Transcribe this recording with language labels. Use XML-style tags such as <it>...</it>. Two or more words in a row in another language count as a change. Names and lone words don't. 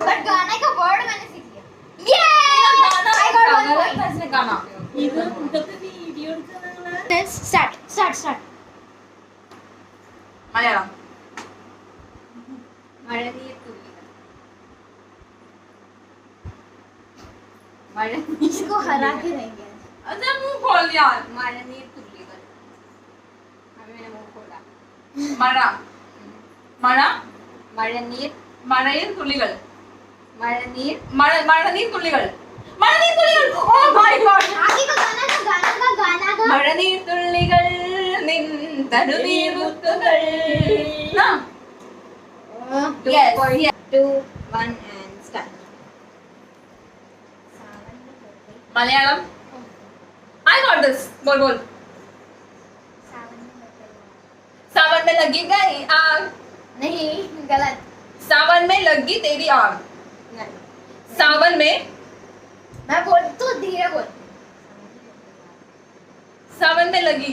<hi>बट गाने का वर्ड मैंने सीख लिया ये</hi> <en>I got one point</en> <hi>गाना</hi> <en>start start start</en> <ml>മലയാളം മഴനീർ തുള്ളികൾ</ml> <hi>इसको हरा के रहेंगे अच्छा मुंह खोल यार</hi> <ml>മഴനീർ തുള്ളികൾ</ml> <hi>अभी मैंने मुंह खोला</hi> <ml>മഴ മഴ മഴനീർ മഴയിൽ തുള്ളികൾ മഴനീർ മഴനീർ തുള്ളികൾ മഴനീർ തുള്ളികൾ</ml> <en>oh my god</en> <hi>आगे का गाना का</hi> <ml>മഴനീർ തുള്ളികൾ നിൻ തരുനീർ മുത്തുകൾ ആ</ml> <en>Yes, yes. 2 1 and start</en> <hi>മലയാളം</hi> <en>I got this</en> <hi>बोल बोल सावन में लगी गई आग नहीं गलत सावन में लगी तेरी आग नहीं सावन में मैं बोल तू धीरे बोल सावन में लगी</hi>